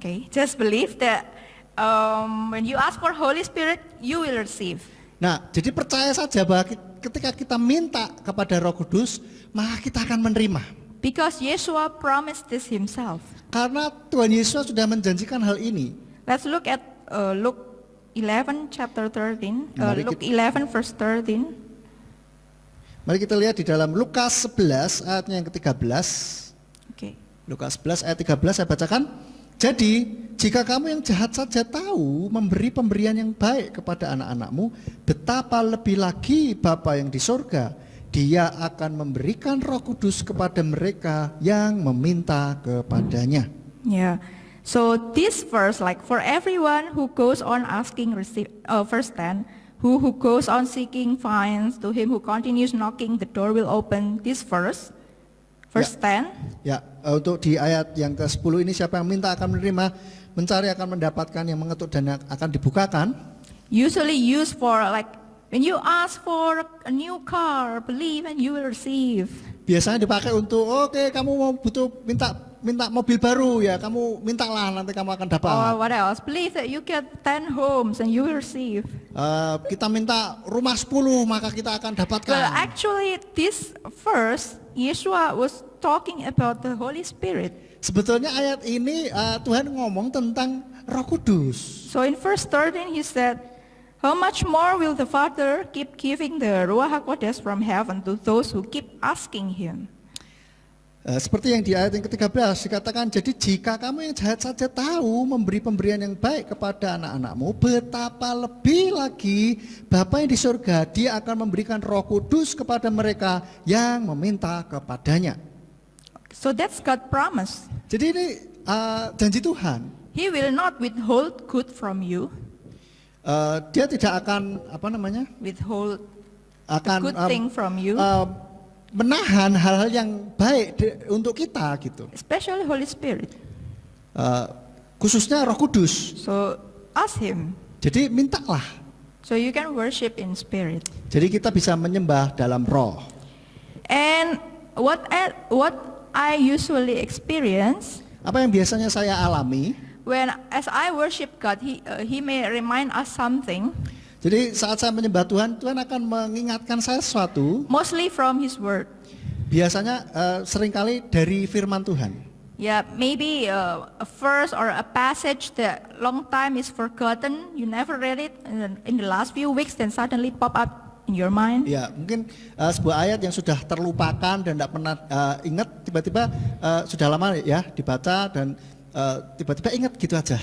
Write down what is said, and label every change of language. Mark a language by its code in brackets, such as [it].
[en] just believe that when you ask for Holy Spirit, you will receive. [id] nah, jadi percaya saja bahwa ketika kita minta kepada Roh Kudus, maka kita akan menerima. [en] Because Yeshua promised this Himself. [id] Karena Tuhan Yesus sudah menjanjikan hal ini. [en] Let's look at Luke 11 chapter 13. [id] Mari [en] Luke 11 verse 13. [id] Mari kita lihat di dalam Lukas 11 ayatnya yang ke-13. [en] Okay. [id] Lukas 11 ayat 13 saya bacakan. Jadi, jika kamu yang jahat saja tahu memberi pemberian yang baik kepada anak-anakmu, betapa lebih lagi Bapa yang di surga, Dia akan memberikan Roh Kudus kepada mereka yang meminta kepadanya. [en] Yeah. So this verse, like for everyone who goes on asking, receive. Verse 10, who goes on seeking finds. To him who continues knocking, the door will open. This verse 10. [id] Ya, untuk di ayat yang ke-10 ini, siapa yang minta akan menerima, mencari akan mendapatkan, yang mengetuk dan akan dibukakan. [en] Usually used for like when you ask for a new car, believe and you will receive. [id] Biasanya dipakai untuk oke, kamu mau butuh minta mobil baru ya, kamu mintalah nanti kamu akan dapat. [en] Or what else? Believe that you get 10 homes and you will receive. [id] Kita minta rumah 10 maka kita akan dapatkan. [en] Well, actually this verse, Yeshua was talking about the Holy Spirit. [id] Sebetulnya ayat ini Tuhan ngomong tentang Roh Kudus. [en] So in verse 13 He said, how much more will the Father keep giving the Ruach HaKodesh from heaven to those who keep asking Him? [id] Seperti yang di ayat yang ke-13 dikatakan, jadi jika kamu yang jahat saja tahu memberi pemberian yang baik kepada anak-anakmu, betapa lebih lagi Bapa yang di surga, Dia akan memberikan Roh Kudus kepada mereka yang meminta kepadanya. [en] So that's God's promise. [id] Jadi ini janji Tuhan. [en] He will not withhold good from you, [id] Dia tidak akan [en] withhold [id] akan [en] good thing from you, [id] menahan hal-hal yang baik untuk kita gitu. [en] especially Holy Spirit. [id] Khususnya Roh Kudus. [en] So ask Him. [id] Jadi mintalah. [en] So you can worship in spirit. [id] Jadi kita bisa menyembah dalam roh. [en] And what I usually experience [id] Apa yang biasanya saya alami? [en] as I worship God, He may remind us something. [id] Jadi saat saya menyembah Tuhan, Tuhan akan mengingatkan saya sesuatu. [en] Mostly from His Word. [id] Biasanya seringkali dari firman Tuhan. [en] Yeah, maybe a verse or a passage that long time is forgotten. You never read it in the last few weeks, then suddenly pop up in your mind. [id] Ya, mungkin sebuah ayat yang sudah terlupakan dan tidak pernah ingat, tiba-tiba sudah lama ya dibaca dan tiba-tiba ingat gitu aja.